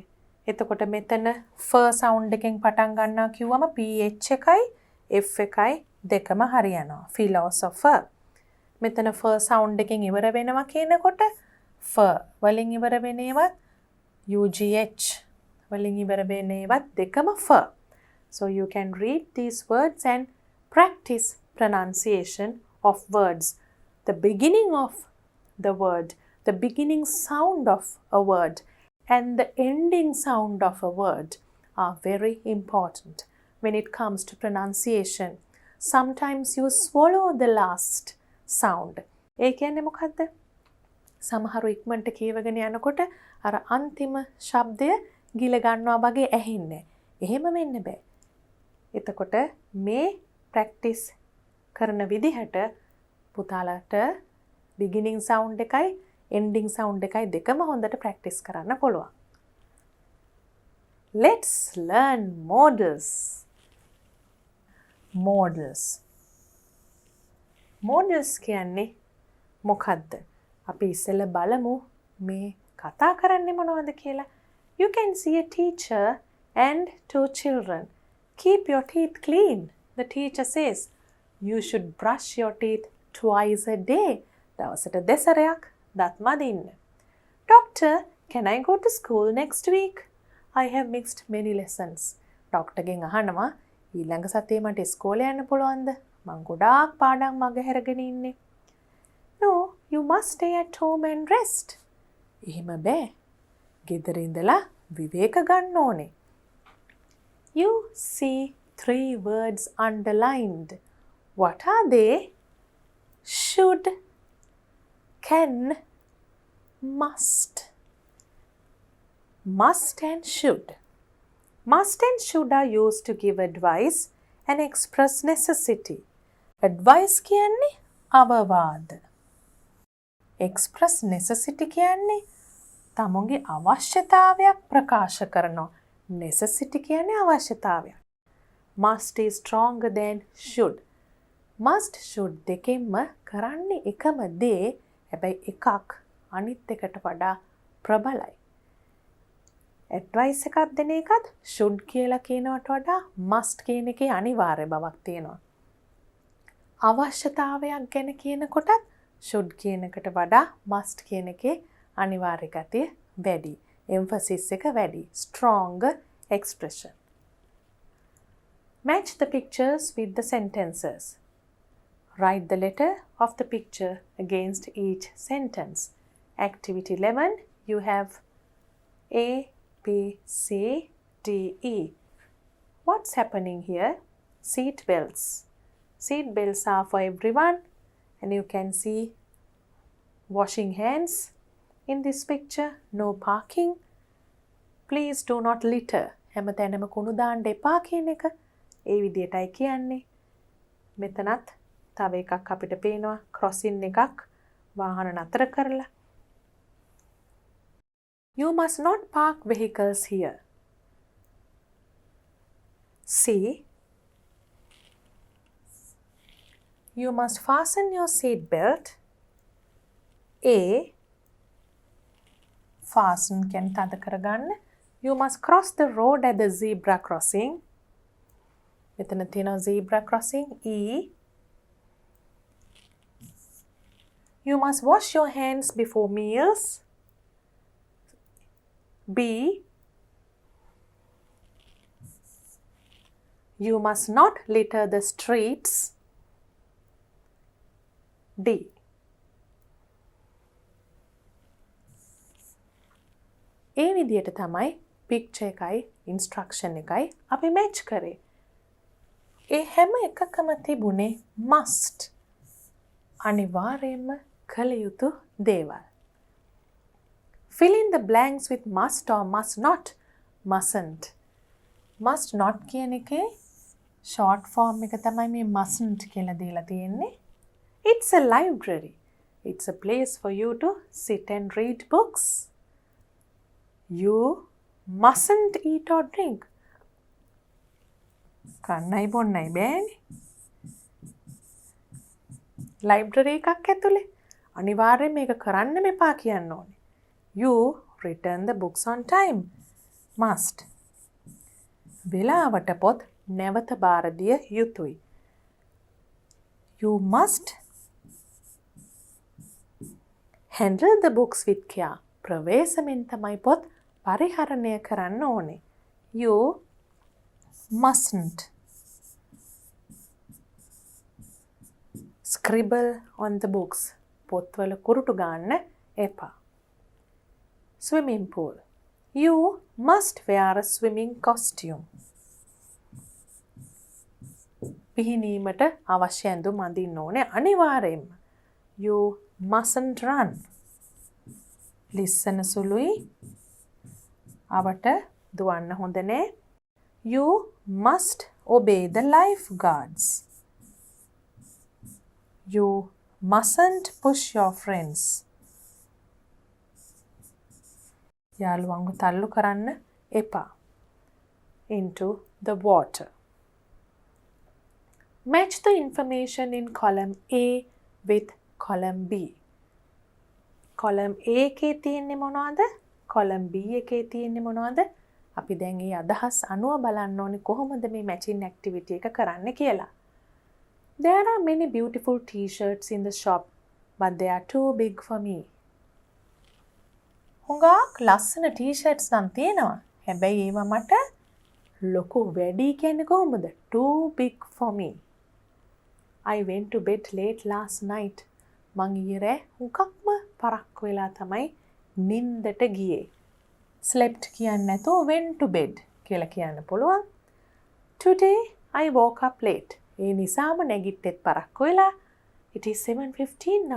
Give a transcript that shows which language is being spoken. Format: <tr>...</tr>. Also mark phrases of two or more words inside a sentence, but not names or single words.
<si>එතකොට මෙතන</si> <en>f sound</en> <si>එකෙන් පටන් ගන්නවා කිව්වම ph එකයි f එකයි දෙකම හරියනවා. philosopher. මෙතන</si> <en>f sound</en> <si>එකෙන් ඉවර වෙනවා කියනකොට f වලින් ඉවර වෙන ඒවා ugh වලින් ඉවර වෙන ඒවා දෙකම f.</si> <en>So you can read these words and practice pronunciation of words. The beginning of the word, the beginning sound of a word and the ending sound of a word are very important when it comes to pronunciation. Sometimes you swallow the last sound.</en> <si>ඒ කියන්නේ මොකද්ද? සමහරු ඉක්මනට කියවගෙන යනකොට අර අන්තිම ශබ්දය ගිල ගන්නවා වගේ ඇහෙන්නේ. එහෙම වෙන්න බෑ. එතකොට මේ ප්‍රැක්ටිස් කරන විදිහට පුතාලට</si> <en>beginning sound</en> <si>එකයි</si> <en>ending sound</en> <si>එකයි දෙකම හොඳට ප්‍රැක්ටිස් කරන්න පුළුවන්.</si> <en>Let's learn modals. Modals. Modals</en> <si>කියන්නේ මොකද්ද? අපි ඉස්සෙල්ලා බලමු මේ කතා කරන්නේ මොනවද කියලා.</si> <en>You can see a teacher and two children. Keep your teeth clean. The teacher says, you should brush your teeth twice a day.</en> <si>දවසට දෙසරයක් දත් මදින්න.</si> <en>Doctor, can I go to school next week? I have missed many lessons.</en> <si>ඩොක්ටර්ගෙන් අහනවා ඊළඟ සතියේ මට ඉස්කෝලේ යන්න පුළුවන්ද? මං ගොඩාක් පාඩම් මගහැරගෙන ඉන්නේ.</si> <en>No, you must stay at home and rest.</en> <si>එහෙම බෑ. ගෙදර ඉඳලා විවේක ගන්න ඕනේ.</si> <en>You see 3 words underlined. What are they? Should, can, must. Must and should. Must and should are used to give advice and express necessity.</en> <si>Advice කියන්නේ අවවාද.</si> <en>Express necessity</en> <si>කියන්නේ තමුන්ගේ අවශ්‍යතාවයක් ප්‍රකාශ කරනවා. Necessity කියන්නේ අවශ්‍යතාවයක්.</si> <en>Must is stronger than should. Must, should</en> <si>දෙකෙන්ම කරන්නේ එකම දේ. හැබැයි එකක් අනිත් එකට වඩා ප්‍රබලයි. Advice එකක් දෙන එකත් should කියලා කියනවට වඩා must කියන එකේ අනිවාර්ය බවක් තියෙනවා. අවශ්‍යතාවයක් ගැන කියනකොටත් should කියන එකට වඩා must කියන එකේ අනිවාර්ය ගතිය වැඩි. emphasis එක වැඩි.</si> <en>Strong expression. Match the pictures with the sentences. Write the letter of the picture against each sentence. Activity 11, you have A, B, C, D, E. What's happening here? Seat belts. Seat belts are for everyone. And you can see washing hands in this picture. No parking. Please do not litter.</en> <si>හැමතැනම කුණු දාන්න එපා කියන එක. ඒ විදියටයි කියන්නේ. මෙතනත් තව එකක් අපිට පේනවා crossing එකක් වාහන නතර කරලා.</si> <en>You must not park vehicles here. C. You must fasten your seat belt.</en> <si>A. Fasten කියන්නේ තද කරගන්න.</si> <en>You must cross the road at the zebra crossing.</en> <si>මෙතන තියෙනවා</si> <en>zebra crossing.</en> <si>E.</si> <en>You must wash your hands before meals. B. You must not litter the streets.</en> <si>D. ඒ විදියට තමයි</si> <en>picture</en> <si>එකයි instruction එකයි අපි match කරේ. ඒ හැම එකකම තිබුණේ must. අනිවාර්යයෙන්ම කළ යුතු දේවල්.</si> <en>Fill in the blanks with must or must not. Mustn't. Must not</en> <si>කියන එකේ</si> <en>short form</en> <si>එක තමයි මේ mustn't කියලා දීලා තියෙන්නේ.</si> <en>It's a library. It's a place for you to sit and read books. You mustn't eat or drink.</en> <si>කන්නයි බොන්නයි බෑනේ. ලයිබ්‍රරි එකක් ඇතුලේ අනිවාර්යයෙන් මේක කරන්න මෙපා කියන්න ඕනේ.</si> <en>You return the books on time. Must.</en> <si>වෙලාවට පොත් නැවත බාර දිය යුතුයි.</si> <en>You must handle the books with care.</en> <si>ප්‍රවේශමෙන් තමයි පොත් පරිහරණය කරන්න ඕනේ.</si> <en>You mustn't scribble on the books.</en> <si>පොත්වල කුරුටු ගන්න එපා.</si> <en>Swimming pool. You must wear a swimming costume.</en> <si>පිහිනීමට අවශ්‍ය ඇඳුම් අඳින්න ඕනේ අනිවාර්යයෙන්ම.</si> <en>You mustn't run.</en> <si>ලිස්සන සුළුයි. අවට දුවන්න හොඳ නෑ.</si> <en>You must obey the lifeguards. You mustn't push your friends.</en> <si>යාළුවන්ව තල්ලු කරන්න එපා.</si> <en>Into the water. Match the information in column A with column B.</en> <si>column A එකේ තියෙන්නේ මොනවද? column B එකේ තියෙන්නේ මොනවද? අපි දැන් මේ අදහස් අනුව බලන්න ඕනේ කොහොමද මේ</si> <en>matching activity</en> <si>එක කරන්න කියලා.</si> <en>There are many beautiful t-shirts in the shop, but they are too big for me.</en> <si>හුඟක් ලස්සන t-shirts නම් තියෙනවා. හැබැයි ඒවා මට ලොකු වැඩි කියන්නේ කොහොමද?</si> <en>Too big for me. I went to bed late last night.</en> <si>මං ඊයේ රෑ හුඟක්ම පරක්කු වෙලා තමයි නින්දට ගියේ. Slept කියන්නේ නැතුව</si> <en>went to bed</en> <si>කියලා කියන්න පුළුවන්.</si> <en>Today I woke up late.</en> <si>ඒ නිසාම නැගිට්ටෙත් පරක්කු වෙලා.</si> <en>It is 7:15 now.</en>